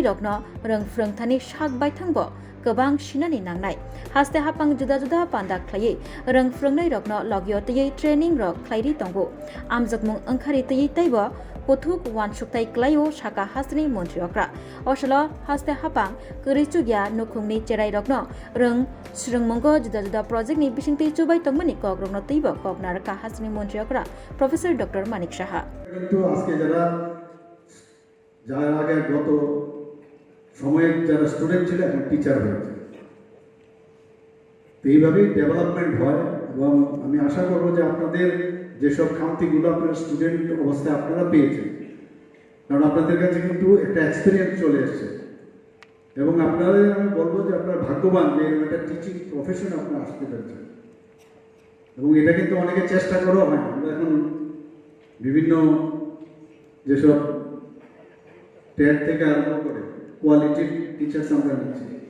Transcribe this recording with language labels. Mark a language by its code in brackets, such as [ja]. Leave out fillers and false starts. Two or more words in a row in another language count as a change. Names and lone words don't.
[trp] रगन रों फोरोंथानि शाक बायथांबो गोबां सिनानि नांनाय हास्ते हापां जुदा जुदा पान्दा खलायै रों फोरोंनाय रगन लगियो तयै ट्रेनिं रग खलायरि दंगो आमजगमुं ओंखारि तयै तैब कथुक वानसुकथाय क्लायो शाखा हास्नि मन्त्रियक्रा अशलो हास्ते हापां करिचुगिया नुखुंनि चेराइ रगन रों स्रोंमंगो जुदा जुदा प्रोजेक्टनि बिसिंथि चुबाय तंमनि कग रगन तैब कग नारका हास्नि मन्त्रियक्रा प्रफेसर डॉक्टर मानिक साहा [bn] কিন্তু আজকে যারা আগে গত সময়ে যারা স্টুডেন্ট ছিল এখন টিচার হয়েছে তো এইভাবেই ডেভেলপমেন্ট হয় এবং আমি আশা করব যে আপনাদের যেসব খামতিগুলো আপনারা স্টুডেন্ট অবস্থায় আপনারা পেয়েছেন কারণ আপনাদের কাছে কিন্তু একটা এক্সপিরিয়েন্স চলে এসেছে এবং আপনাদের আমি বলবো যে আপনারা ভাগ্যবান যে একটা [en] teaching profession [bn] আপনারা আসতে পেরেছেন এবং এটা কিন্তু অনেকে চেষ্টা করেও হয় আমরা এখন বিভিন্ন যেসব টেট থেকে আরম্ভ করে কোয়ালিটির টিচার্স আমরা নিচ্ছি